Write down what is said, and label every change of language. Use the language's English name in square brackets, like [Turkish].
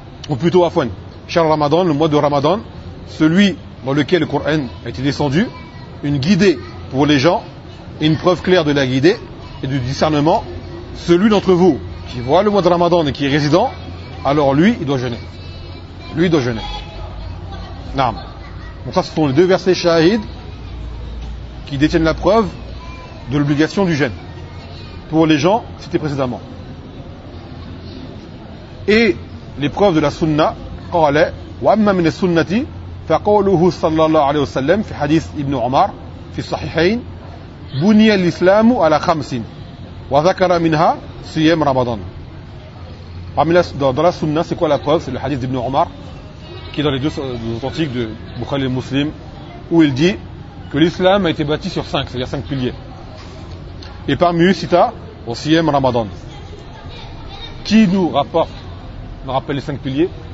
[French] ou plutôt afwan, cher Ramadan, le mois de Ramadan, celui dans lequel le Coran a été descendu, une guidée pour les gens, et une preuve claire de la guidée et du discernement, celui d'entre vous qui voit le mois de Ramadan et qui est résident, alors lui, il doit jeûner. Lui, il doit jeûner. Naam. Donc ça, ce sont les deux versets shahid qui détiennent la preuve de l'obligation du jeûne pour les gens cités précédemment. Et les preuves de la sunna, [Arabic] qala, wa amma min sunnati, فقوله صلى الله عليه وسلم في حديث ابن عمر في الصحيحين بني الإسلام على خمس وذكر منها صيام رمضان. [French] Parmi la dans la sunna, c'est quoi la preuve? C'est le hadith d'Ibn Omar qui est dans les deux authentiques de Bukhari et Muslim, où il dit que l'islam a été bâti sur cinq, c'est-à-dire cinq piliers, et parmi eux cita au siyam ramadan. Qui nous rappelle les cinq piliers?